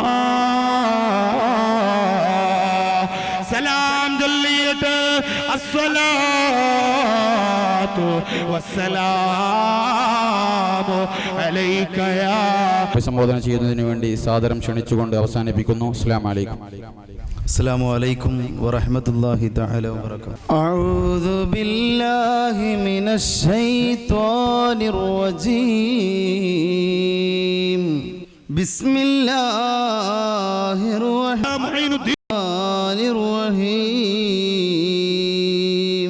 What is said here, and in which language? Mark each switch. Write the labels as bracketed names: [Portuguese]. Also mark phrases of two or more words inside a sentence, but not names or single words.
[Malayalam] സലാം ചൊല്ലിയിട്ട് [Arabic] الصلاة والسلام عليك يا. [Malayalam] അഭിസംബോധന ചെയ്യുന്നതിന് വേണ്ടി സാദരം ക്ഷണിച്ചുകൊണ്ട് അവസാനിപ്പിക്കുന്നു. [Arabic] السلام عليكم. السلام عليكم ورحمة الله تعالى وبركاته. أعوذ بالله من الشيطان الرجيم. بسم الله الرحمن الرحيم.